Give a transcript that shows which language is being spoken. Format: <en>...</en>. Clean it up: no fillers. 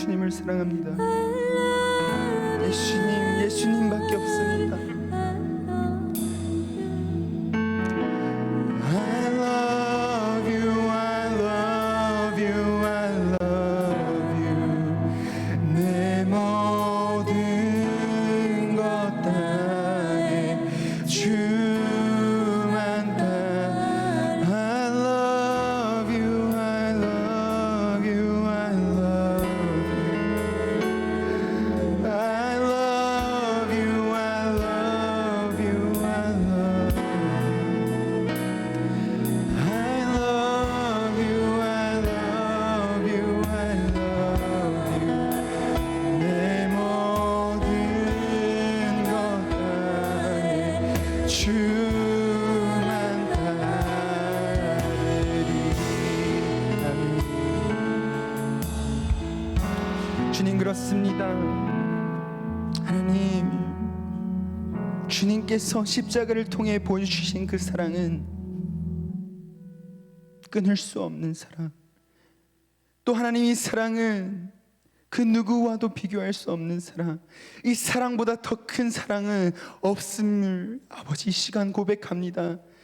<ko>사랑합니다. 예수님, 예수님밖에 없습니다.</ko> <en>I love you, I love you, I love you.</en> <ko>내 모든 것 다해 주만 다.</ko> <en>I love you, I love you, I love you. I love you, I love you, I love you. I love you, I love you, I love you.</en> <ko>내 모든 것 다해 주만 따르리. 아멘. 주님, 그렇습니다. 하나님, 주님께서 십자가를 통해 보여주신 그 사랑은 끊을 수 없는 사랑, 또 하나님 이 사랑은 그 누구와도 비교할 수 없는 사랑, 이 사랑보다 더 큰 사랑은 없음을 아버지 이 시간 고백합니다.</ko>